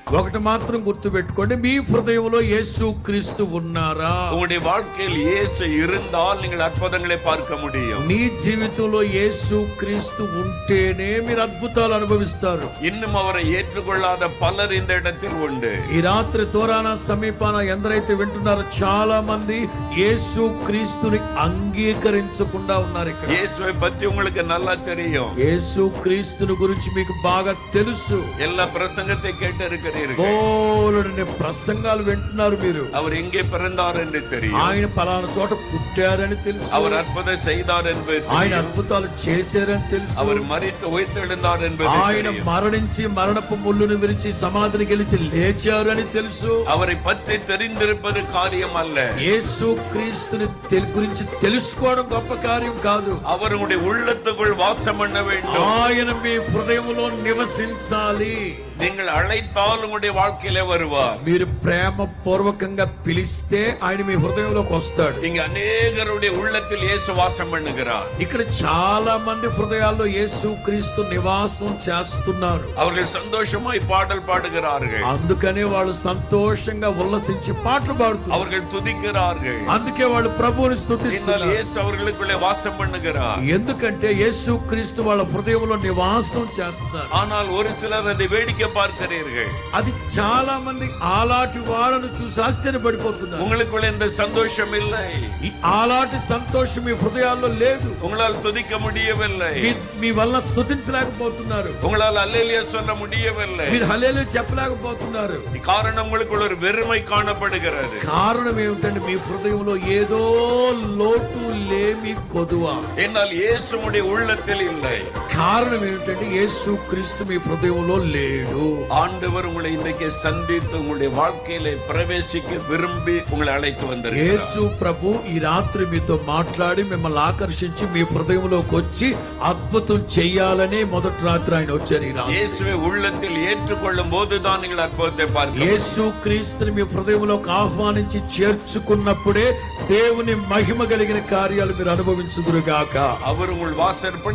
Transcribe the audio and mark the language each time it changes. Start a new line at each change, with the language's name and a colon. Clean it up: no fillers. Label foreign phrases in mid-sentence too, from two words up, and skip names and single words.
Telugu: ఒకటి మాత్రం గుర్తు పెట్టుకోండి, మీ హృదయంలో యేసు క్రీస్తు ఉన్నారా?
Tamil: உங்களுடைய வாழ்க்கையில் இயேசு இருந்தால் நீங்கள் அற்புதங்களை பார்க்க முடியும்.
Telugu: నీ జీవితంలో యేసు క్రీస్తు ఉంటేనే మీరు అద్భుతాలు అనుభవిస్తారు.
Tamil: இன்னும் அவரை ஏற்றுக்கொள்ளாத பலர் இந்த இடத்தில் உண்டு.
Telugu: ఈ రాత్రి తోరాన సమీపాన ఎందరైతే వింటున్నారో చాలా మంది యేసు క్రీస్తుని అంగీకరించకుండా ఉన్నారు. ఇక్కడ
Tamil: இயேசுவை பற்றி உங்களுக்கு நல்லா தெரியும்.
Telugu: యేసు క్రీస్తుని గురించి మీకు బాగా తెలుసు.
Tamil: எல்லா பிரசங்கத்தை கேட்டு இருக்கிறீர்கள்.
Telugu: బోలెడన్ని ప్రసంగాలు వింటున్నారు మీరు.
Tamil: அவர் எங்கே பிறந்தார் என்று தெரியும்.
Telugu: ఆయన పలానా చోట పుట్టారని తెలుసు.
Tamil: அவர் అద్భుతం செய்தார் என்பது
Telugu: ఆయన
Tamil: தெரியும்.
Telugu: అద్భుతాలు చేశారని తెలుసు.
Tamil: அவர் மரித்து உயிர்த்தெழுந்தார் என்பது
Telugu: ఆయన
Tamil: தெரியும்.
Telugu: మరణించి మరణపు ముళ్ళును విరిచి సమాధిని గెలిచి లేచారని తెలుసు.
Tamil: அவரை பற்றி தெரிந்திருப்பது காரியம் அல்ல.
Telugu: యేసు క్రీస్తుని గురించి తెలుసుకోవడం గొప్ప కార్యం కాదు.
Tamil: அவர் உங்களுடைய உள்ளத்துக்குள் வாசம் பண்ண வேண்டும்.
Telugu: ఆయన మీ హృదయంలో నివసించాలి.
Tamil: நீங்கள் அழைத்தால் உங்களுடைய வாழ்க்கையிலே வருவார்.
Telugu: మీరు ప్రేమ పూర్వకంగా పిలిస్తే ఆయన మీ హృదయంలోకి వస్తాడు.
Tamil: இங்க அநேகருடைய உள்ளத்தில் இயேசு வாசம் பண்ணுகிறார்.
Telugu: ఇక్కడ చాలా మంది హృదయాల్లో యేసు క్రీస్తు నివాసం చేస్తున్నారు.
Tamil: அவர்கள் சந்தோஷமாய் பாடல் பாடுகிறார்கள்.
Telugu: అందుకనే వాళ్ళు సంతోషంగా ఉల్లసించి పాటలు పాడుతున్నారు.
Tamil: அவர்கள் துதிக்கிறார்கள்.
Telugu: అందుకే వాళ్ళు ప్రభువుని
Tamil: என்றால்
Telugu: స్తుతిస్తున్నారు.
Tamil: இயேசு அவர்களுக்குள்ளே வாசம் பண்ணுகிறார்.
Telugu: ఎందుకంటే యేసు క్రీస్తు వాళ్ళ హృదయంలో నివాసం చేస్తున్నారు.
Tamil: ஆனால் ஒரு சிலர் அதை வேடிக்கை பார்க்கிறீர்கள்.
Telugu: అది చాలా మంది ఆలాటి వాళ్ళను చూసి ఆశ్చర్యపడిపోతున్నారు.
Tamil: உங்களுக்குள்ள இந்த சந்தோஷம் இல்லை.
Telugu: ఈ ఆలాటి సంతోషం మీ హృదయాల్లో లేదు.
Tamil: உங்களால் துதிக்க முடியவில்லை.
Telugu: మీ వల్ల స్తుతించలేకపోతున్నారు.
Tamil: உங்களால் அல்லேலூயா சொல்ல முடியவில்லை.
Telugu: మీరు హల్లెలూయా చెప్పలేకపోతున్నారు.
Tamil: காரணம் உங்களுக்குள்ள ஒரு வெறுமை காணப்படுகிறது.
Telugu: కారణం ఏమిటంటే మీ హృదయంలో ఏదో లోటు లేమి కొదువ.
Tamil: என்னால் இயேசுவுடைய உள்ளத்தில் இல்லை.
Telugu: కారణం ఏమిటంటే యేసు క్రీస్తు మీ హృదయంలో లేడు.
Tamil: ஆண்டவர் உங்களை இன்றைக்கு சந்தித்து உங்களுடைய வாழ்க்கையிலே பிரவேசிக்க விரும்பி உங்களை அழைத்து வந்திருக்கிறார்.
Telugu: యేసు ప్రభు ఈ రాత్రి మీతో మాట్లాడి మిమ్మల్ని ఆకర్షించి మీ హృదయంలోకి వచ్చి అద్భుతం చేయాలని మొదటి రాత్రి ఆయన వచ్చారు. ఈ రాత్రి
Tamil: இயேசுவை உள்ளத்தில் ஏற்றுக்கொள்ளும் போதுதான் நீங்கள் அற்புதத்தை பார்க்க.
Telugu: యేసు క్రీస్తుని మీ హృదయంలోకి ఆహ్వానించి చేర్చుకున్నప్పుడే దేవుని మహిమ కలిగిన కార్యాలు మీరు అనుభవించుదురుగాక.
Tamil: அவர் உங்கள் வாசற்படி